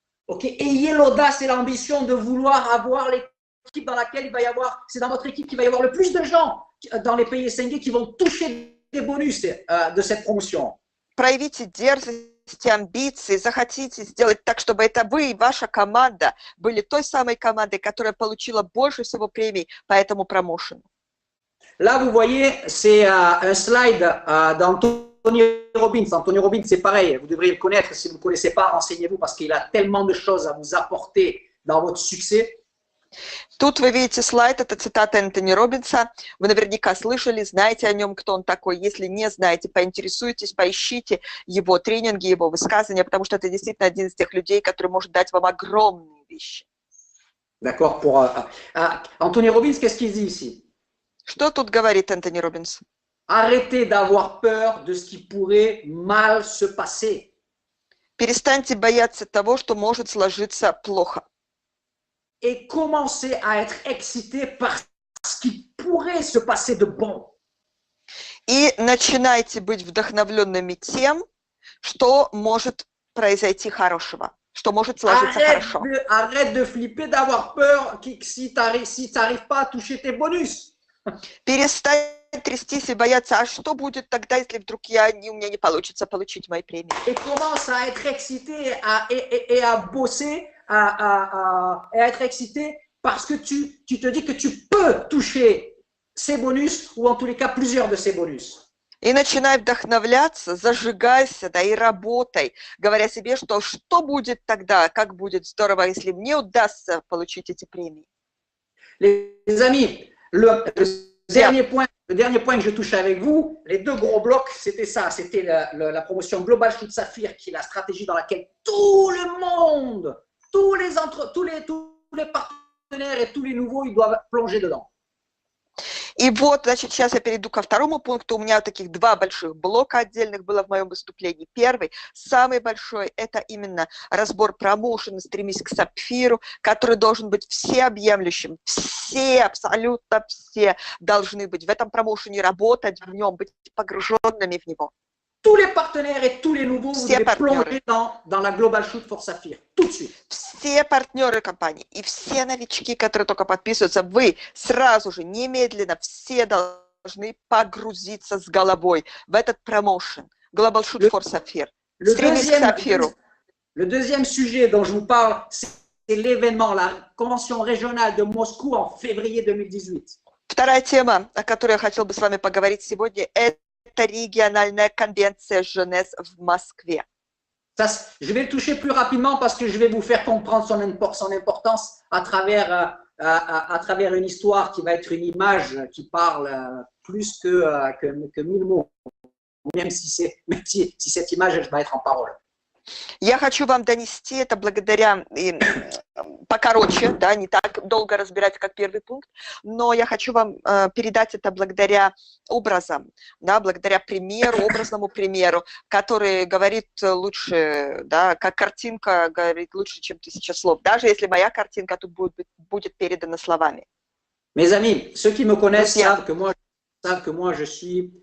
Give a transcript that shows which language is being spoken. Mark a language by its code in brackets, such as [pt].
[fr] Ok, ayez l'audace et l'ambition de vouloir avoir l'équipe dans laquelle il va y avoir, c'est dans votre équipe qu'il va y avoir le plus de gens dans les pays SNG qui vont toucher des bonus de cette promotion. [ru] Проявите дерзость и амбиции, захотите сделать так, чтобы это вы и ваша команда были той самой командой, которая получила больше всего премий по этому промоушену. [fr] Là, vous voyez, c'est un slide d'Anthony Robbins. Anthony Robbins, c'est pareil, vous devriez le connaître. Si vous ne le connaissez pas, renseignez-vous parce qu'il a tellement de choses à vous apporter dans votre succès. [ru] Тут вы видите слайд, это цитата Энтони Робинса. Вы наверняка слышали, знаете о нем, кто он такой. Если не знаете, поинтересуйтесь, поищите его тренинги, его высказывания, потому что это действительно один из тех людей, который может дать вам огромные вещи. [fr] D'accord. Anthony Robbins, qu'est-ce qu'il dit ici? [ru] Что тут говорит Энтони Робинс? [fr] Arrêtez d'avoir peur de ce qui pourrait mal se passer. [ru] Перестаньте бояться того, что может сложиться плохо. [fr] Et commencez à être excité par ce qui pourrait se passer de bon. [ru] И начинайте быть вдохновленными тем, что может произойти хорошего, что может сложиться хорошо. [fr] Arrête de flipper, d'avoir peur si tu n'arrives pas à toucher tes bonus. [ru] Перестань трястись и бояться, а что будет тогда, если вдруг у меня не получится получить мои премии? [fr] Et commence à être excité et à bosser, et à être excité parce que tu te dis que tu peux toucher ces bonus ou en tous les cas plusieurs de ces bonus. [ru] И начинай вдохновляться, зажигайся, да, и работай, говоря себе, что будет тогда, как будет здорово, если мне удастся получить эти премии. [fr] Les amis, le dernier point que je touche avec vous, les deux gros blocs, c'était ça, c'était la promotion Global Shoot Sapphire, qui est la stratégie dans laquelle tout le monde, tous les partenaires et tous les nouveaux, ils doivent plonger dedans. [ru] И вот, значит, сейчас я перейду ко второму пункту. У меня таких два больших блока отдельных было в моем выступлении. Первый, самый большой, это именно разбор промоушена «Стремись к сапфиру», который должен быть всеобъемлющим. Все, абсолютно все должны быть в этом промоушене, работать в нем, быть погруженными в него. [fr] Tous les partenaires et tous les nouveaux, vous devez plonger dans la Global Shoot for Sapphire, tout de suite. [ru] Все партнеры компании и все новички, которые только подписываются, вы сразу же, немедленно, все должны погрузиться с головой в этот промоушен. Global Shoot for Sapphire. Стремись к сапфиру. [fr] Le deuxième sujet dont je vous parle, c'est l'événement, la convention régionale de Moscou en février 2018. [ru] Вторая тема, о которой я хотел бы с вами поговорить сегодня, это региональная конвенция Женес в Москве. [fr] Je vais le toucher plus rapidement parce que je vais vous faire comprendre son importance à travers une histoire qui va être une image qui parle plus que 1000 mots, même si cette image va être en parole. [ru] Я хочу вам донести это благодаря, покороче, да, не так долго разбирать, как первый пункт, но я хочу вам передать это благодаря образам, да, благодаря примеру, образному примеру, который говорит лучше, да, как картинка говорит лучше, чем 1000 слов, даже если моя картинка тут будет передана словами. [fr] Mes amis, ceux qui me connaissent savent que moi je suis